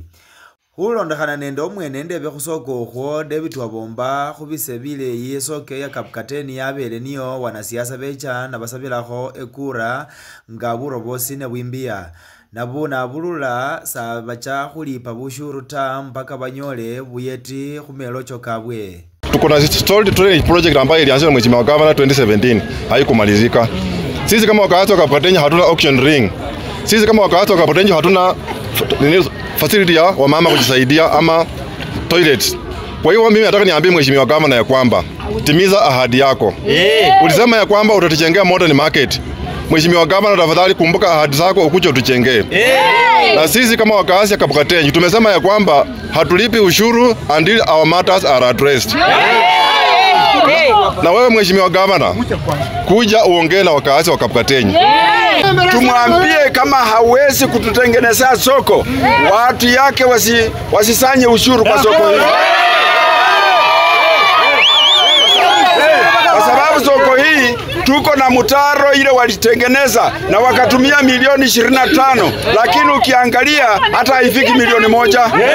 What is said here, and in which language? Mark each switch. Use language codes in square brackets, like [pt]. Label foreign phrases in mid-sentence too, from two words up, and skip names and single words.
[luy] Khulondekhana nende omwene ndebe khusoko ukhwo David Wabomba khubise bileyi [sw] soko ya [luy] Kapkateni yabele niyo wanasiasa becha nabasabilakho ekura nga burobosi ne bwimbiya. Nabulula sa bacha khulipa bushuru ta mpaka banyole buyeti khumelocho kabwe. [sw] Tuko na [en] stalled drainage project [sw] ambayo ilianzishwa mwezi wa Gavana 2017 haikumalizika. Sisi kama wakaazi wa Kapkateni hatuna [en] auction ring. [sw] Sisi kama wakaazi wa Kapkateni hatuna facility ya wamama kujisaidia ama toilets. Kwa hiyo mimi nataka niambie mheshimiwa Gavana ya kwamba timiza ahadi yako. Ulisema ya kwamba utatujengea [en] modern market. [sw] Mheshimiwa Gavana, tafadhali kumbuka ahadi zako ukuje utuchengee. Na sisi kama wakaazi ya Kapkateni tumesema ya kwamba hatulipi ushuru [en] until our matters are addressed. [sw] Na wewe Mheshimiwa Gavana, kuja uongee na wakaazi wa Kapkateni. Tumwambie kama hawezi kututengenezea soko, watu yake wasisanye ushuru kwa soko hili. Kwa sababu soko hii tuko na mtaro ile walitengeneza na wakatumia milioni 25, lakini ukiangalia hata haifiki milioni 1.